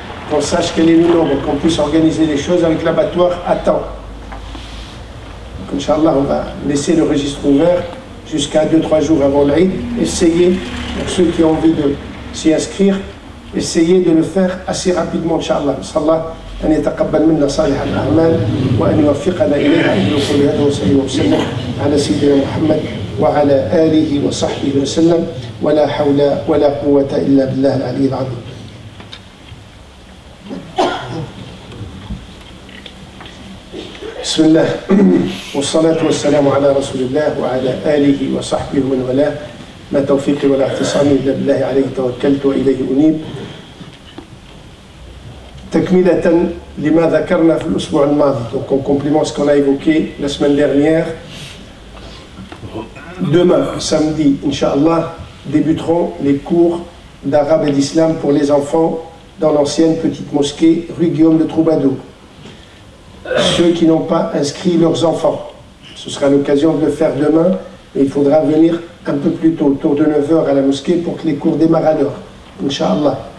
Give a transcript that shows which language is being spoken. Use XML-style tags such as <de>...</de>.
<fr>Qu'on sache quel est le nombre, qu'on puisse organiser les choses avec l'abattoir à temps. Donc, Inch'Allah, on va laisser le registre ouvert jusqu'à 2-3 jours avant l'Aïd. Essayez, pour ceux qui ont envie de s'y inscrire, essayez de le faire assez rapidement, Inch'Allah.</fr> <ar>Inch'Allah, أن يتقبل منا صالح الأعمال وأن يوفقنا إليها إنه كل هذا وصلى وسلم على سيدنا محمد وعلى آله وصحبه وسلم ولا حول ولا قوة إلا بالله العلي العظيم. بسم الله والصلاة والسلام على رسول الله وعلى آله وصحبه ومن والاه ما توفيقي ولا اعتصامي إلا بالله عليه توكلت وإليه أنيب. تكملة لما ذكرنا في الأسبوع الماضي.</ar> <fr>Donc on complémente ce qu'on a évoqué la semaine dernière. Demain, samedi, Inch'Allah, débuteront les cours d'arabe et d'islam pour les enfants dans l'ancienne petite mosquée rue Guillaume de Troubadour. Ceux qui n'ont pas inscrit leurs enfants, ce sera l'occasion de le faire demain, mais il faudra venir un peu plus tôt, autour de 9h à la mosquée pour que les cours démarrent à l'heure, Inch'Allah.</fr>